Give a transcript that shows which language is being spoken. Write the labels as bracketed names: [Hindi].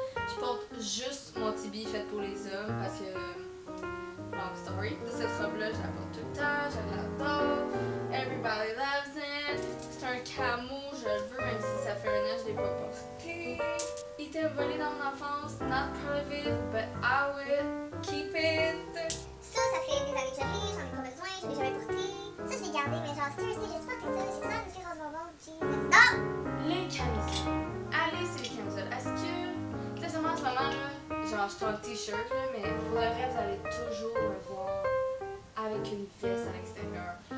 [French] Je porte juste mon tibi fait pour les hommes parce que... [English] Long story. [French] Cette robe-là, je la porte tout le temps. Je l'adore. [English] Everybody loves it. [French] C'est un camo, je le veux, même si ça fait 1 an que je l'ai pas porté. Il était volé dans mon enfance. [English] Not proud of it, but I will keep it. [French] Ça fait des années que je l'ai, j'en ai pas besoin, je l'ai jamais porté. Ça, je l'ai gardé, mais genre, seriously, j'ai-tu porté ça? J'ai ça, une fille rose bonbon, Jesus. Non! Les camisoles. Allez, c'est les camisoles. Est-ce que, sincèrement, en ce moment, là, genre, je suis en t-shirt, là, mais pour le reste, vous allez toujours me voir avec une veste à l'extérieur.